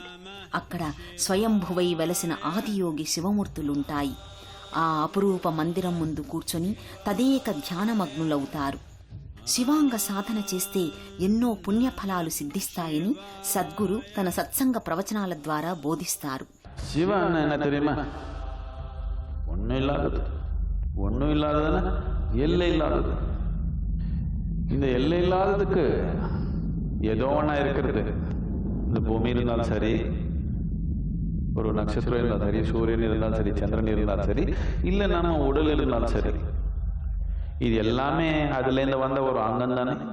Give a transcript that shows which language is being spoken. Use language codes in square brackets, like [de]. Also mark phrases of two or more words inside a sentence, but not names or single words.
[te] అక్కడ స్వయంభువై వెలసిన ఆదియోగి శివమూర్తులుంటాయి. ఆ అపురూప మందిరం ముందు కూర్చొని తదేక ధ్యానమగ్నులవుతారు. శివాంగ సాధన చేస్తే ఎన్నో పుణ్యఫలాలు సిద్ధిస్తాయని సద్గురు తన సత్సంగ ప్రవచనాల ద్వారా బోధిస్తారు. [ta] சிவ என்ன தெரியுமா? ஒன்றும் இல்லாதது, ஒன்றும் இல்லாததுன்னா எல்லை இல்லாதது. இந்த எல்லை இல்லாததுக்கு ஏதோ ஒன்றா இருக்கிறது. இந்த பூமி இருந்தாலும் சரி, ஒரு நட்சத்திரம் இருந்தாலும் சரி, சூரியன் இருந்தாலும் சரி, சந்திரன் இருந்தாலும் சரி, இல்லை நம்ம உடல் இருந்தாலும் சரி, இது எல்லாமே அதுலேருந்து வந்த ஒரு அங்கம் தானே.